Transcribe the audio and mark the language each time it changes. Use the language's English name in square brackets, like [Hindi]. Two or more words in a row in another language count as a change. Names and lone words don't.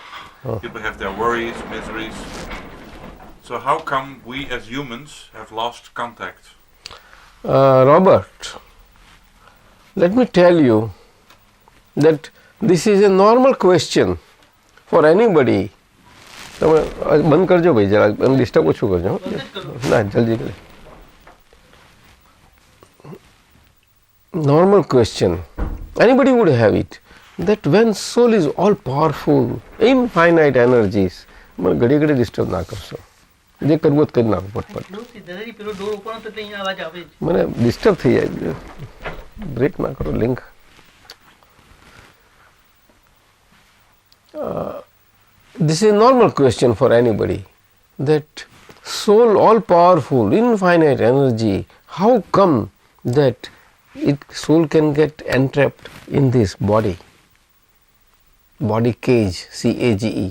[English] People have their worries, miseries. So how come we as humans have lost contact? Robert, let me tell you that this is a normal question for anybody. [Gujarati] તમે બંધ કરજો ભાઈ જરા ડિસ્ટર્બ ઓછું કરજો ના જલ્દી કરે. [English] Normal question, anybody would have it, that when soul is all powerful, infinite energies, [Gujarati] મને ઘડી ઘડી ડિસ્ટર્બ ના કરશો, જે કરવું જ કરી નાખો પટપટ. મને ડિસ્ટર્બ થઈ જાય, બ્રેક ના કરો લિંક. [English] This is a normal question for anybody, that soul all powerful, infinite energy, how come that soul can get entrapped in this body cage, C-A-G-E.